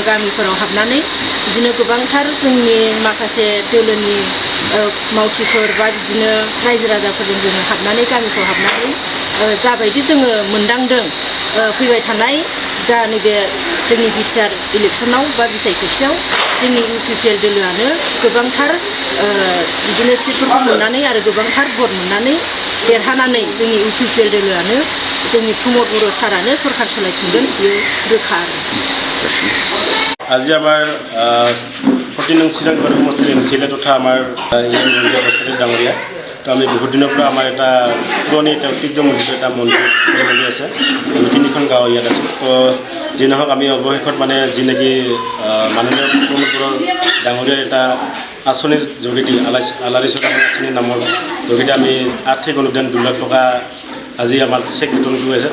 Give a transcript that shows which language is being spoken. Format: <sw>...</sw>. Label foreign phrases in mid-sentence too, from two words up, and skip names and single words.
<brx>गामिफोराव हाबनानै बिदिनो गोबांथार जोंनि माखासे दोलोनि मावथिफोर बा बिदिनो रायजो राजाफोरजों जोङो हाबनानै गामिफ्राव हाबनानै जाबायदि जोङो मोनदांदों फैबाय थानाय जा नैबे जोंनि बिटिआर इलेक्सनाव बा बिसायख'थियाव जोंनि UPPL दोलोआनो गोबांथार बिदिनो सिटफोरखौ मोननानै आरो गोबांथार भट मोननानै देरहानानै जोंनि UPPL दोलोआनो जोंनि प्रमद बर' सारानो सरकार सलायफिनगोन बेयो रोखा आरो।</brx> <as>আজি আমাৰ 14 নং চিৰাং দুৱাৰ সমষ্টিৰ MCLA তথা আমাৰ ডাঙৰীয়া তো আমি বহুত দিনৰ পৰা আমাৰ এটা পুৰণি এটা ঐতিহ্যমণ্ডিত এটা মন্দিৰ আছে। আমি 3খন গাঁও ইয়াত আছোঁ। তো যি নহওক আমি অৱশেষত মানে যি নেকি মাননীয় প্ৰমোদ বড়ো ডাঙৰীয়াৰ এটা আঁচনিৰ যোগেদি আলাৰী সোৰাং আঁচনিৰ নামৰ যোগেদি আমি আৰ্থিক অনুদান 2 লাখ টকা আজি আমাৰ চেক বিতৰণ কৰি আছে।</as>